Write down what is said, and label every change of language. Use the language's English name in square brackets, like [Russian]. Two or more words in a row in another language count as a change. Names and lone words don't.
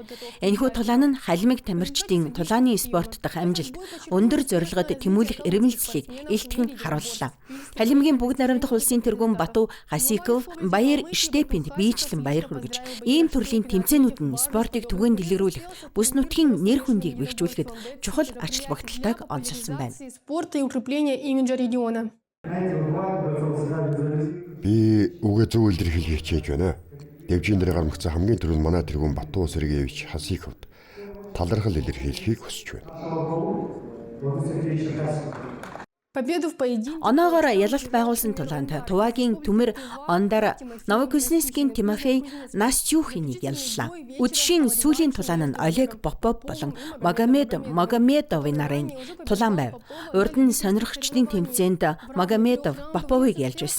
[Mongolian] Энэхүү тулаан нь Халимиг тамирчдын тулааны спорт дахь амжилт, өндөр зорилгод тэмүүлэх эрмэлзлийг илтгэн харууллаа. Халимгийн бүгд найрамдах улсын тэргүүн Бату Хасиков Баяр Штепинд биечлэн баяр хүргэж, ийм төрлийн тэмцээнүүд нь спортыг түгээн дэлгэрүүлэх, бүс нутгийн нэр хүндийг бэхжүүлэхэд чухал ач холбогдолтойг онцолсон байна. [Russian] Спорта и укрепления имиджа региона. [Mongolian] Би үгээ зөв илэрхийлж хичээж байна. Дэвжин дээр гармагцсан хамгийн түрүүнд манай тэргүүн Бату Сергеевич Хасиковд талархал илэрхийлэхийг хүсэж байна. [Russian] Победу в поединке. [Mongolian] Оноогоор ялалт байгуулсан тулаанд Тувагийн Түмэр Ондар Новокузнецкийн Тимофей Настюхинийг яллаа. Үдшийн сүүлийн тулаан нь Олег Попов болон Магомед Магомедовын нарын тулаан байв. Урд нь сонирхогчдын тэмцээнд Магомедов Поповыг ялж байсан.